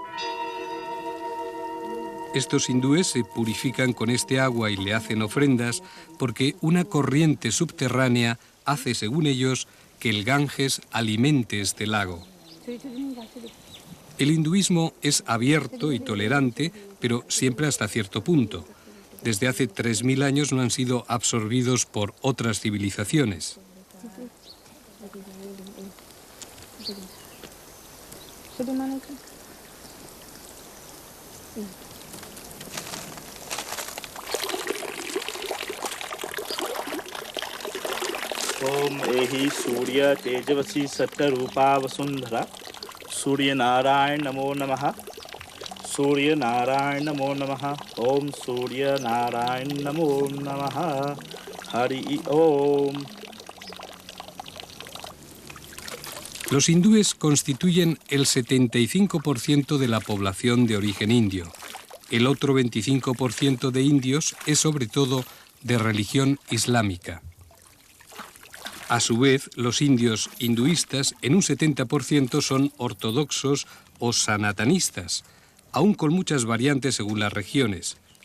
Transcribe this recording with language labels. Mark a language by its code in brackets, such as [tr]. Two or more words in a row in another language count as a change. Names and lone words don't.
[es] Estos hindúes se purifican con este agua y le hacen ofrendas porque una corriente subterránea hace, según ellos, que el Ganges alimente este lago. El hinduismo es abierto y tolerante, pero siempre hasta cierto punto. Desde hace 3000 años no han sido absorbidos por otras civilizaciones. [sa] Om Ehi Surya Tejavasi Satta Rupa Vasundhara Surya Narayan Namo Namaha Surya Narayan Namo Namaha Om Surya Narayan Namo Namaha Hari Om. [es] Los hindúes constituyen el 75% de la población de origen indio. El otro 25% de indios es sobre todo de religión islámica. A su vez, los indios hinduistas en un 70% son ortodoxos o sanatanistas, aún con muchas variantes según las regiones.